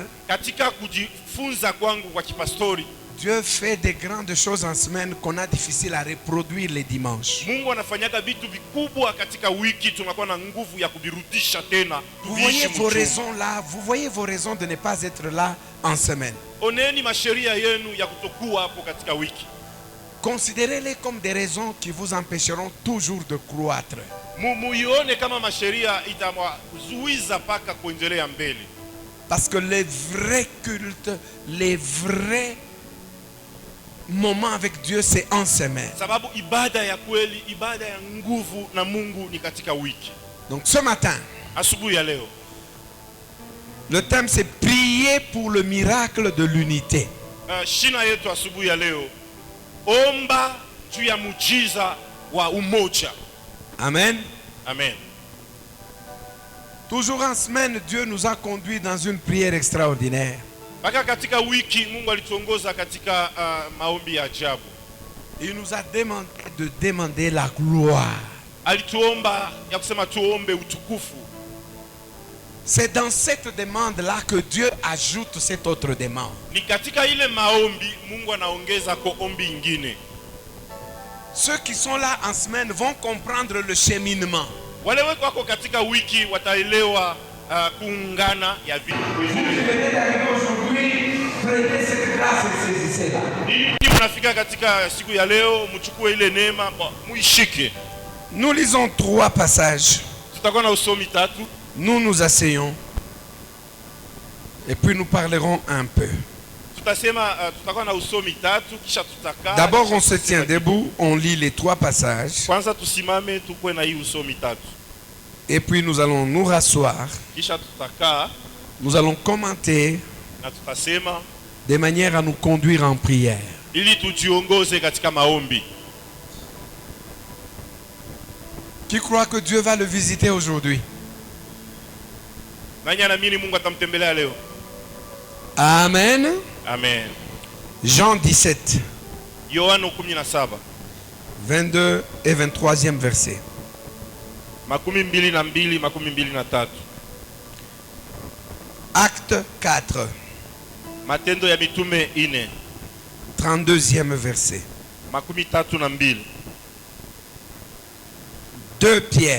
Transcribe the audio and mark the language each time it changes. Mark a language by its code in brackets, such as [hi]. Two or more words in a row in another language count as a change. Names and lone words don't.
[sw] katika kujifunza kwangu kwa kipastori, [fr] Dieu fait des grandes choses en semaine qu'on a difficile à reproduire les dimanches. [sw] Mungu anafanyaga vitu vikubwa katika wiki, tunakuwa na nguvu ya kuvirudisha tena. [fr] Vous voyez vos raisons là, vous voyez vos raisons de ne pas être là en semaine. [sw] Oneni masheria yenu ya kutokuwa hapo katika wiki. [fr] Considérez-les comme des raisons qui vous empêcheront toujours de croître. [sw] Muione kama masheria itamwazuiza paka kuendelea mbele. [fr] Parce que les vrais cultes, les vrais moments avec Dieu, c'est en semaine. [sw] Sababu ibada ya kweli, ibada ya nguvu na Mungu ni katika wiki. [fr] Donc ce matin, [sw] asubuhi ya leo, [fr] le thème c'est prier pour le miracle de l'unité. [sw] Shina yetu asubuhi ya leo, omba juu ya muujiza wa umoja. Amen. Amen. [fr] Toujours en semaine, Dieu nous a conduits dans une prière extraordinaire. [sw] Paka katika wiki Mungu alituongoza katika maombi ya ajabu. [fr] Il nous a demandé de demander la gloire. [sw] Alituomba ya kusema tuombe utukufu. [fr] C'est dans cette demande-là que Dieu ajoute cette autre demande. [sw] Ni katika ile maombi Mungu anaongeza kwa ombi ingine. [fr] Ceux qui sont là en semaine vont comprendre le cheminement. [sw] Wale wako katika wiki wataelewa kuungana ya vitu. Mnafika katika siku ya leo, mchukue ile neema muishike. [fr] Nous lisons 3 passages. [sw] Tutakuwa na usomi 3. [fr] Nous nous asseyons et puis nous parlerons un peu. [sw] Tutakuwa na usomi 3 kisha tutakaa. [fr] D'abord on se tient debout, on lit les 3 passages. [sw] Kwanza tusimame tukue na hii usomi 3. [fr] Et puis nous allons nous rasseoir. [sw] Kisha tutakaa. [fr] Nous allons commenter [sw] na tutasema [fr] de manière à nous conduire en prière. [sw] Ili tujiongoze katika maombi. [fr] Qui croit que Dieu va le visiter aujourd'hui? [sw] Nani anaamini Mungu atamtembelea leo? Amen. Amen. [fr] Jean 17. [sw] Yohana 17. [fr] 22 et 23e verset. [sw] 22 na 23. [fr] Acte 4. [sw] Matendo ya mitume 4. [fr] 32e verset. [sw] 32. [fr] 2 Pierre.